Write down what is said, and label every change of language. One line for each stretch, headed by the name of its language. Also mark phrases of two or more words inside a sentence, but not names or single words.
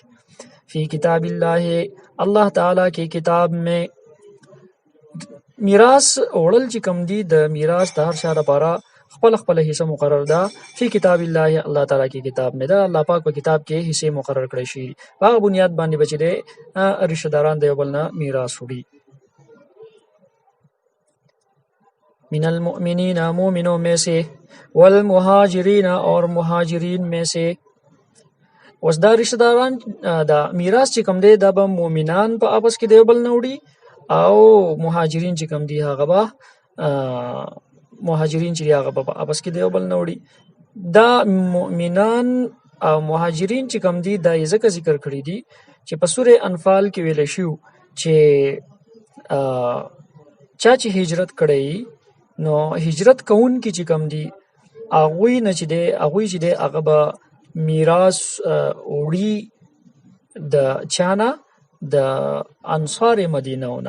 Arabic: فی کتاب الله،
Pashto: الله تعالی کې
Urdu: کتاب میں
Pashto: میراث وړل چې کم دی، د میراث د هر چا لپاره خپل حصہ مقرر ده.
Arabic: فی کتاب الله،
Pashto: الله تعالی کې
Urdu: کتاب میں
Pashto: ده، الله پاک په کتاب کې حصے مقرر کړی شي، هغه بنیاد باندې بچی دی رشتہ داران د یو بل نه میراث وړي.
Arabic: من المؤمنین،
Urdu: مومنوں میں سے، والمہاجرین، اور مہاجرین میں سے.
Pashto: اوس دا رشتہ داران دا میراث چې کوم دی دا به مؤمنان په آپس کې د یو بل نه وړي، او مهاجرین چې کوم دی هغه به په آپس کې د یو بل نه وړي. دا مؤمنان او مهاجرین چې کوم دی دا یې ځکه ذکر کړي دي چې په سورې انفال کې ویل شو چې چا چې هجرت کړی، نو هجرت کوونکي چې کوم دي هغوی چې دی هغه به میراث وړي د چانه، د انصار مدینه ونه.